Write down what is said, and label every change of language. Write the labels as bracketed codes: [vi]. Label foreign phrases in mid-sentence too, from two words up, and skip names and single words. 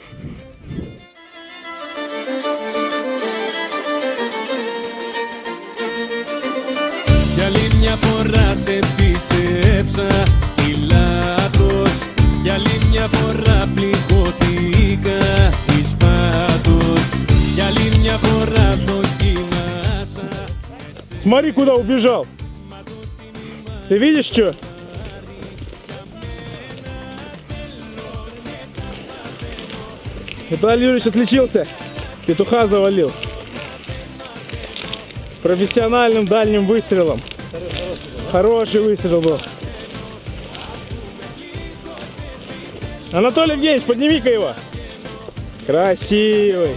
[el] Για άλλη μια φορά σε πίστεψα ηλάτος. Για άλλη μια φορά πληγώθηκα εις πάθος. Για άλλη μια φορά δοκίμασα. [ru] Смотри, куда убежал. Ты видишь, что? Виталий Юрьевич отличился. Петуха завалил. Профессиональным дальним выстрелом. Хороший выстрел был. Анатолий Евгеньевич, подними-ка его. Красивый.